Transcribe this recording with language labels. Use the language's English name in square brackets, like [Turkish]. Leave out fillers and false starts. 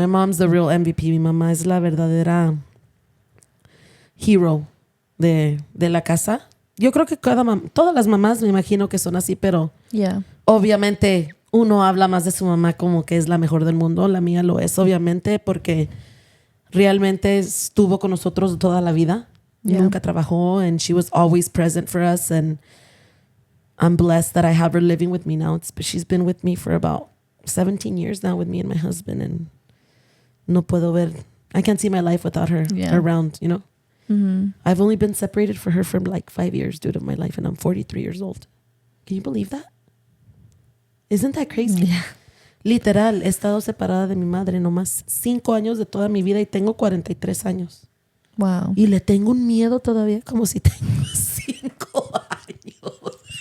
[English] My mom's the real MVP. [Spanish] Mi mamá es la verdadera hero de la casa. Yo creo que todas las mamás me imagino que son así, pero obviamente uno habla más de su mamá como que es la mejor del mundo. La mía lo es, obviamente, porque realmente estuvo con nosotros toda la vida. Nunca trabajó, [English] and she was always present for us, and I'm blessed that I have her living with me now. She's been with me for about 17 years now with me and my husband, and [Spanish] no puedo ver, [English] I can't see my life without her around, you know? I've only been separated for her for like 5 years, dude, of my life, and I'm 43 years old. Can you believe that? Isn't that crazy? Yeah. [Spanish] Literal, he estado separada de mi madre nomás 5 años de toda mi vida y tengo 43 años. [English] Wow. [Spanish] Y le tengo un miedo todavía como si tengo 5 años.